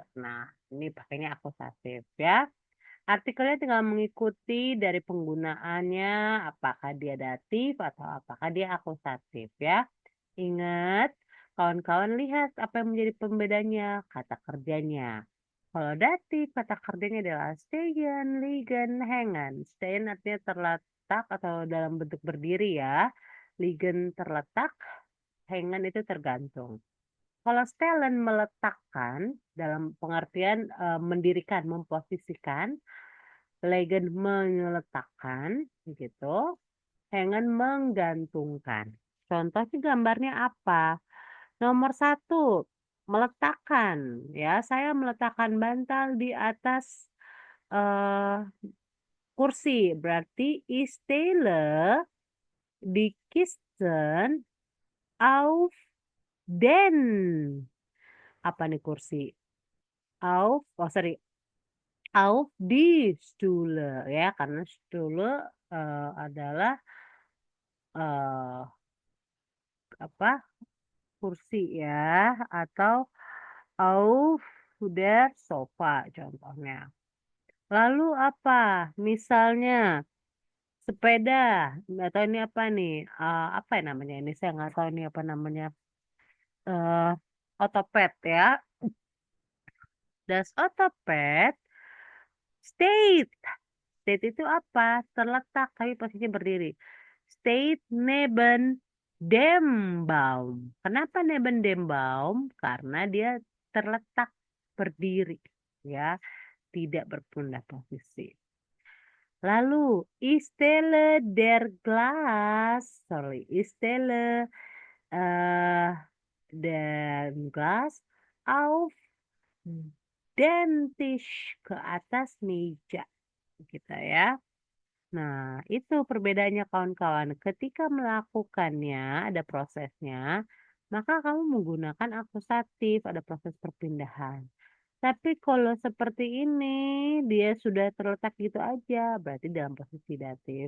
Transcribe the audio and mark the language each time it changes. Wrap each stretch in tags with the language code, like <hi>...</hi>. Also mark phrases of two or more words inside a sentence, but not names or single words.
<id>Nah, ini pakainya akusatif ya. Artikelnya tinggal mengikuti dari penggunaannya, apakah dia datif atau apakah dia akusatif ya. Ingat, kawan-kawan lihat apa yang menjadi pembedanya, kata kerjanya. Kalau datif, kata kerjanya adalah</id> <de>stehen, liegen, hängen.</de> <id>Stehen artinya terletak atau dalam bentuk berdiri ya. Liegen terletak, hängen itu tergantung. Kalau stellen meletakkan dalam pengertian mendirikan, memposisikan, liegen meletakkan gitu, hängen menggantungkan. Contohnya gambarnya apa? Nomor 1, meletakkan. Ya, saya meletakkan bantal di atas kursi.</id> <de>Berarti ich stelle die Kisten auf den.</de> <id>Apa nih kursi?</id> <de>Auf die Stühle</de> <id>ya, karena Stühle adalah apa? Kursi ya, atau</id> <de>auf der Sofa</de> <id>contohnya. Lalu apa? Misalnya sepeda, nggak tahu ini apa nih? Apa ya namanya ini? Saya nggak tahu ini apa namanya. Otopet ya.</id> <de>Das Otopet steht.</de> <id>Steht itu apa? Terletak tapi posisinya berdiri.</id> <de>Steht neben dem Baum. Kenapa neben dem Baum?</de> <id>Karena dia terletak berdiri ya, tidak berpindah posisi.</id> <de>Lalu ich stelle den Glas auf den Tisch,</de> <id>ke atas meja gitu ya. Nah, itu perbedaannya kawan-kawan. Ketika melakukannya, ada prosesnya, maka kamu menggunakan akusatif, ada proses perpindahan. Tapi kalau seperti ini, dia sudah terletak gitu aja, berarti dalam posisi datif.</id>